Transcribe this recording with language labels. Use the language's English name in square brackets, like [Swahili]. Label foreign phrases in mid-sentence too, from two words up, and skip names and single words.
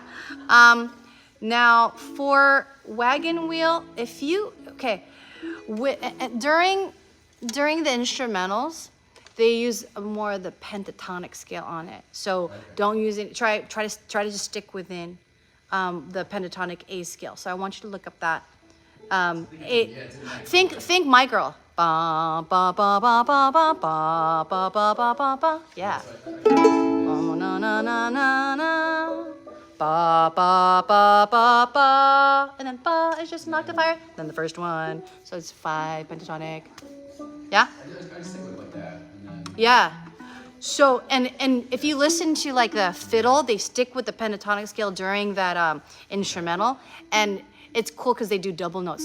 [English] Now for Wagon Wheel, if you during the instrumentals, they use more of the pentatonic scale on it. So don't use it. Try to just stick within the pentatonic A scale. So I want you to look up that. Think My Girl. Ba ba ba ba ba ba ba ba ba ba ba ba. Yeah. Oh, na na na na na. Ba ba ba ba ba. And then ba is just an octave higher than the first one. So it's 5 pentatonic. Yeah? Yeah. So and if you listen to like the fiddle, they stick with the pentatonic scale during that instrumental, and it's cool because they do double notes.